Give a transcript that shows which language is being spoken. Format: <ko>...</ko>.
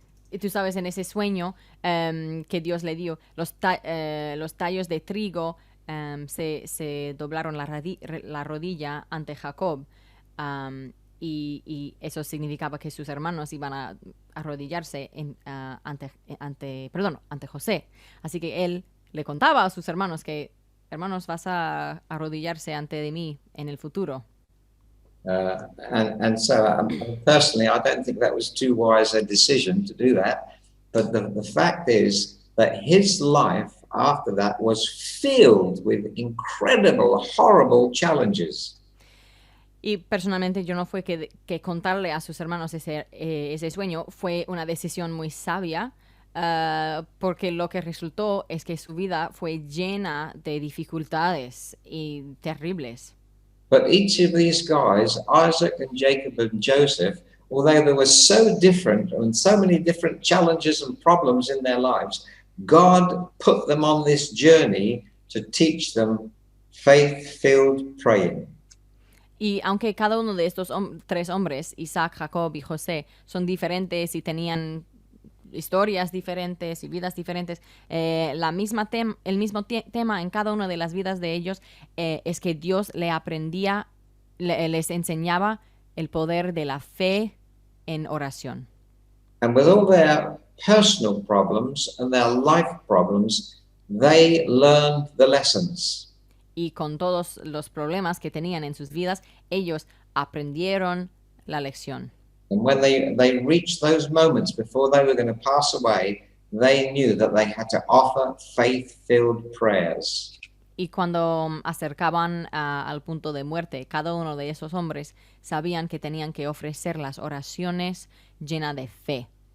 <es>Y tú sabes, en ese sueño que Dios le dio, los tallos de trigo se doblaron la rodilla ante Jacob. Y eso significaba que sus hermanos iban a arrodillarse ante José. Así que él le contaba a sus hermanos que, hermanos, vas a arrodillarse ante de mí en el futuro.</es> <en>And so personally, I don't think that was too wise a decision to do that. But the fact is that his life after that was filled with incredible, horrible challenges.</en> <es>Y personalmente yo no fue que contarle a sus hermanos ese sueño fue una decisión muy sabia, porque lo que resultó es que su vida fue llena de dificultades y terribles.</es> <en>But each of these guys, Isaac and Jacob and Joseph, although they were so different and so many different challenges and problems in their lives, God put them on this journey to teach them faith-filled praying.</en> <es>Y aunque cada uno de estos tres hombres, Isaac, Jacob y José, son diferentes y tenían historias diferentes y vidas diferentes, el mismo tema en cada una de las vidas de ellos es que Dios les enseñaba el poder de la fe en oración.</es> <en>And with all their personal problems and their life problems, they learned the lessons.</en> <es>Y con todos los problemas que tenían en sus vidas, ellos aprendieron la lección.</es> <en>And when they reached those moments before they were going to pass away, they knew that they had to offer faith-filled prayers.</en> <es>Y cuando acercaban al punto de muerte, cada uno de esos hombres sabían que tenían que ofrecer las oraciones llenas de fe.</es>